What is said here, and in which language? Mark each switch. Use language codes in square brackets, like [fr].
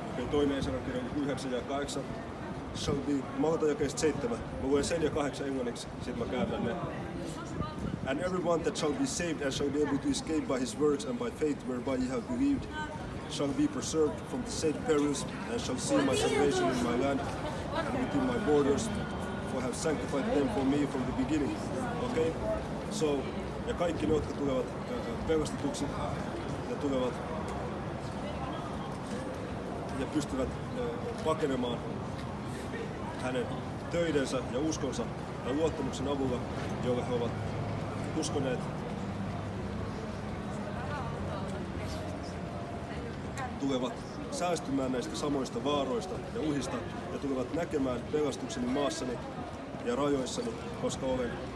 [fi] Toinen Esalan kirja 9 ja 8. [en] shall be, [fi] mä otan jakeesta 7. Mä luen sen ja 8 englanniksi, sit mä käännän ne. [en] And everyone that shall be saved and shall be able to escape by his works and by faith whereby ye have believed shall be preserved from the said perils and shall see my salvation in my land and within my borders, for I have sanctified them for me from the beginning. Okay? [fi] So, ja kaikki ne, jotka tulevat pelastetuksi ja tulevat ja pystyvät pakenemaan hänen töidensä ja uskonsa ja luottamuksen avulla, jolla he ovat uskoneet, tulevat säästymään näistä samoista vaaroista ja uhista ja tulevat näkemään pelastukseni maassani ja rajoissani, koska olen